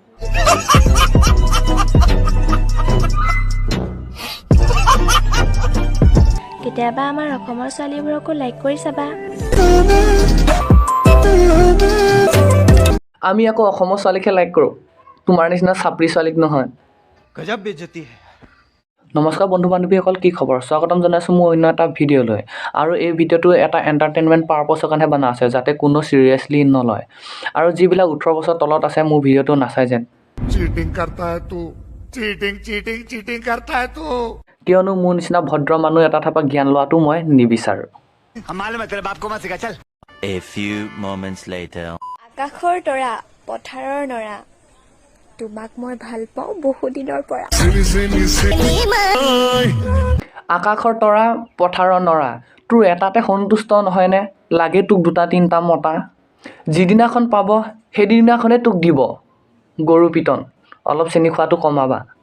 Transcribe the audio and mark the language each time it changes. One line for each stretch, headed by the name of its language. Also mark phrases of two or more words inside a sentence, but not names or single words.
Assamese: কেতিয়াবা আমাৰ অসমৰ ছোৱালীবোৰকো লাইক কৰি চাবা আমি আকৌ অসমৰ ছোৱালীকহে লাইক কৰোঁ তোমাৰ নিচিনা চাপৰি ছোৱালীক নহয়
Hindi: गजब बेइज्जती है
Assamese: নমস্কাৰ বন্ধু বান্ধৱীসকল কি খবৰ স্বাগতম জনাইছোঁ মোৰ অন্য এটা ভিডিঅ'লৈ আৰু এই ভিডিঅ'টো এটা
English: entertainment purpose
Assamese: কাৰণে বনা আছে যাতে কোনো চিৰিয়াছলি নলয় আৰু যিবিলাক 18 বছৰ তলত আছে মোৰ ভিডিঅ'টো নাচাই যেন
Hindi: चीटिंग करता है तू चीटिंग चीटिंग चीटिंग करता है तू
Assamese: কিয়নো মোৰ নিচিনা ভদ্ৰ মানুহ এটা থাপা জ্ঞান লোৱাটো মই নিবিচাৰোঁ
Hindi: हम मालूम है तेरे बाप को मत सिखा चल
English: A few moments later.
Assamese: আকাশৰ তৰা পথাৰৰ নৰা তোমাক মই ভাল পাওঁ বহুদিনৰ পৰা আকাশৰ তৰা পথাৰৰ নৰা তোৰ এটাতে সন্তুষ্ট নহয়নে লাগে তোক দুটা তিনিটা মতা যিদিনাখন পাব সেইদিনাখনে তোক দিব গৰু পিতন অলপ চেনি খোৱাটো কমাবা